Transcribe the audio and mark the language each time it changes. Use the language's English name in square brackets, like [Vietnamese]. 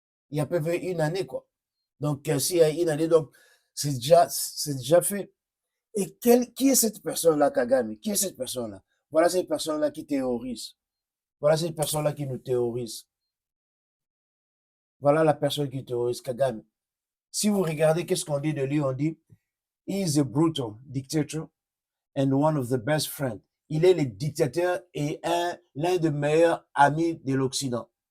[French] Il y a à peu près une année, quoi. Donc, s'il y a une année, donc, c'est déjà fait. Et qui est cette personne-là, Kagame? Qui est cette personne-là? Voilà cette personne-là qui terrorise. Voilà cette personne-là qui nous terrorise. Voilà la personne qui terrorise, Kagame. Si vous regardez, qu'est-ce qu'on dit de lui? On dit, [English] he is a brutal dictator and one of the best friends. [French] Il est le dictateur et l'un des meilleurs amis de l'Occident.